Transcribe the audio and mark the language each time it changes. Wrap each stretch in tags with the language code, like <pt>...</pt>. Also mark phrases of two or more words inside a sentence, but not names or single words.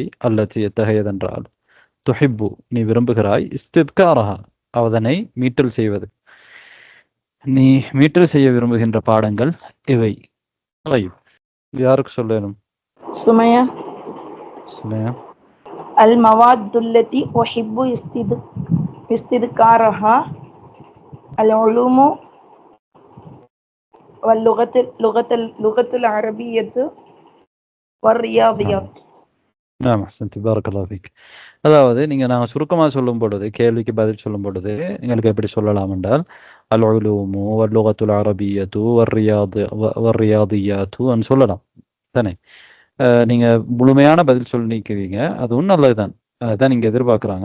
<ta>அல்லத்தி எத்தகையதென்றால், துஹிப்பு நீ விரும்புகிறாய், இஸ்தித்காரஹா அதனை மீட்டல் செய்வது, நீ மீட்டல் செய்ய விரும்புகின்ற பாடங்கள் எவை? யாருக்கு சொல்லணும்? சுமையா. சுமையா.</ta> <ar>المواد التي أحب استذكارها العلوم واللغة العربية والرياضيات. نعم أحسنت بارك الله فيك.</ar> <ta>அதாவது நீங்க நாங்கள் சுருக்கமாக சொல்லும் பொழுது, கேள்விக்கு பதில் சொல்லும் பொழுது எங்களுக்கு எப்படி சொல்லலாம் என்றால்,</ta> <ar>العلوم واللغة العربية والرياضيات</ar> <ta>சொல்லலாம் தானே. நீங்க முழுமையான பதில் சொல்லி நிற்கிறீங்க, அதுவும் நல்லதுதான், அதுதான் நீங்க எதிர்பார்க்குறாங்க.</ta>